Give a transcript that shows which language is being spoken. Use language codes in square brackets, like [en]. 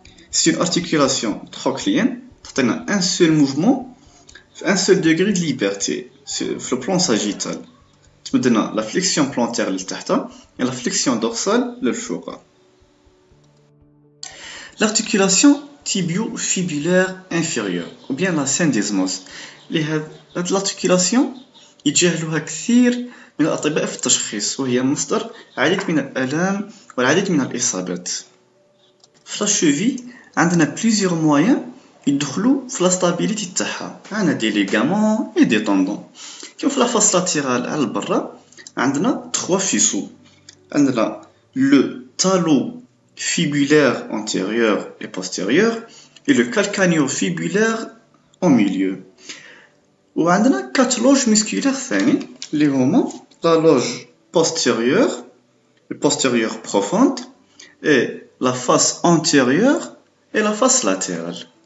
[fr] C'est une articulation trochléenne, [ar] تعطينا [fr] un seul mouvement, un seul degré de liberté, c'est le plan sagittal. [ar] تمدنا [fr] la flexion plantaire [ar] لتحت [fr] et la flexion dorsale [ar] للفوق. [fr] L'articulation tibio-fibulaire inférieure ou bien la syndesmose. [ar] هاد l'articulation يتجاهلوها كثير من الأطباء في التشخيص وهي مصدر عديد من الآلام والعديد من الإصابات. في [fr] la cheville [ar] عندنا [fr] plusieurs moyens [ar] يدخلوا في [fr] la stabilité [ar] تاعها. عندنا [fr] des ligaments et des tendons. [ar] كيما في [fr] la face latérale [ar] على البرة عندنا [fr] 3 faisceaux. [ar] عندنا [fr] le talofibulaire antérieur et postérieur et le calcanéofibulaire au milieu. [ar] وعندنا [fr] 4 loges musculaires [ar] ثاني اللي هما [fr] la loge postérieure, le postérieur profonde et la face antérieure et la face latérale.